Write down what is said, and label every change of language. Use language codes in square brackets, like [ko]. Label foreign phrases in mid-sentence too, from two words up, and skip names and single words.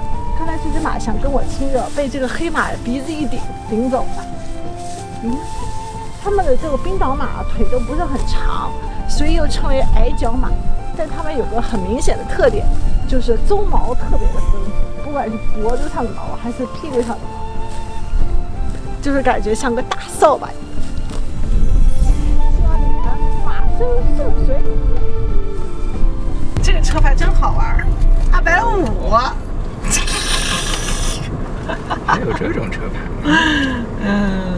[zh] 剛才這隻馬想跟我親熱，被這個黑馬鼻子一頂走了。他們的這個冰島馬腿都不是很長，所以又稱為矮腳馬。但他們有個很明顯的特點，就是鬃毛特別的豐富，不管是脖子上的毛還是屁股上的毛，就是感覺像個大掃把。希望你們馬生順遂。這個車牌真好玩，250。還有這種車牌嗎？